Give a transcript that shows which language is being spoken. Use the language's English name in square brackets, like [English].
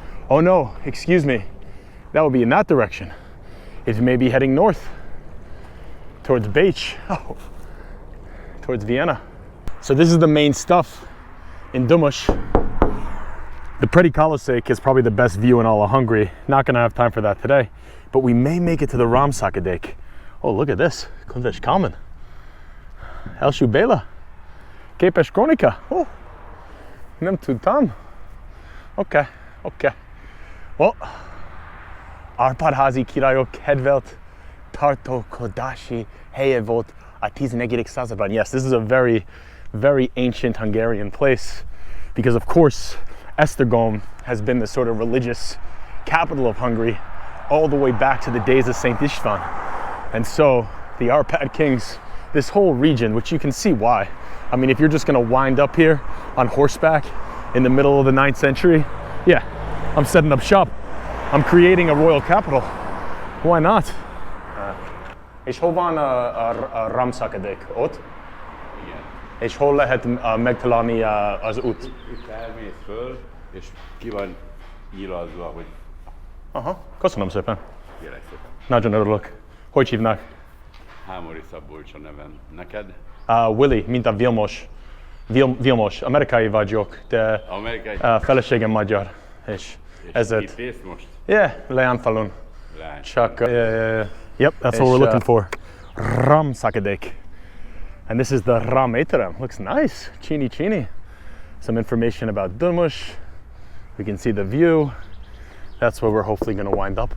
[English] Oh no, excuse me. That would be in that direction. It may be heading north towards Bécs, towards Vienna. So this is the main stuff in Dömös. The precipitation is probably the best view in all of Hungary. Not gonna have time for that today, but we may make it to the Rám-szakadék. Oh, look at this, Kundes Common. [Hungarian] Első Béla, Képes Krónika. Oh, nem tudtam. Okay. Well, Árpád-házi királyok kedvelt tartózkodási helye volt a 14. században. [English] Yes, this is a very, very ancient Hungarian place because, of course, Esztergom has been the sort of religious capital of Hungary all the way back to the days of Saint István. And so the Árpád kings, this whole region, which you can see why. I mean, if you're just gonna wind up here on horseback in the middle of the 9th century, yeah, I'm setting up shop. I'm creating a royal capital. Why not? [Hungarian] És hol van a Rám-szakadék? Ott? Igen. És hol lehet megtalálni az út? Itt elmész föl, és ki van nyilazva, hogy... Aha, köszönöm szépen. Kérlek szépen. Nagyon örülök. Hogy hívnak? Hámori Szabolcs a nevem. Neked? Willy, mint a Vilmos. Vilmos, amerikai vagyok, de feleségem magyar. És ezért... Itt ész most? Yeah, Leánfalun. Csak... [English] Yep, that's what we're looking for. Rám-szakadék. And this is the Rám étterem. Looks nice. Chini. Some information about Dömös. We can see the view. That's where we're hopefully going to wind up.